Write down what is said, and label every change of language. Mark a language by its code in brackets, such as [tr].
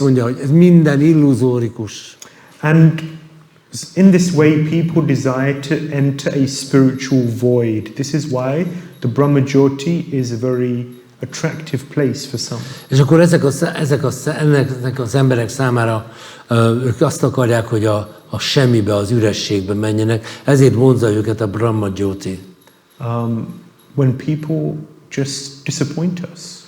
[hu] mondja, hogy ez minden illuzórikus. [en] And in this way, people desire to enter a spiritual void. This is why the Brahma-jyoti is a very attractive place for some. [hu] És akkor ennek az emberek számára ők azt akarják, hogy a semmibe, az ürességbe menjenek. Ezért vonzza őket a Brahma-jyoti. [en] When people just disappoint us.